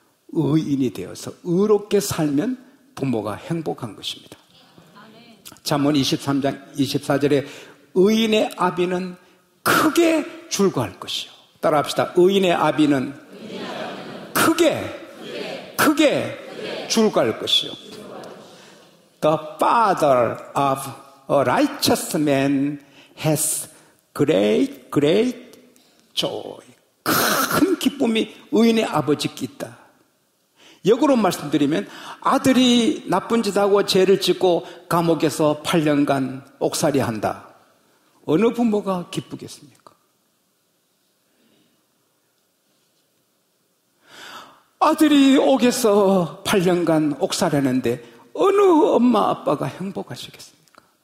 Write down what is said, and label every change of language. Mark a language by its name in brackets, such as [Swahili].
[Korean] 의인이 되어서 의롭게 살면 부모가 행복한 것입니다. 잠언 23장 24절에 의인의 아비는 크게 줄거할 것이요. 따라합시다. 의인의 아비는 크게 줄거할 것이요. [English] The father of a righteous man has great joy. [Korean] 큰 기쁨이 의인의 아버지께 있다. 역으로 말씀드리면 아들이 나쁜 짓하고 죄를 짓고 감옥에서 8년간 옥살이 한다. 어느 부모가 기쁘겠습니까? 아들이 옥에서 8년간 옥살이하는데 어느 엄마 아빠가 행복하시겠습니까?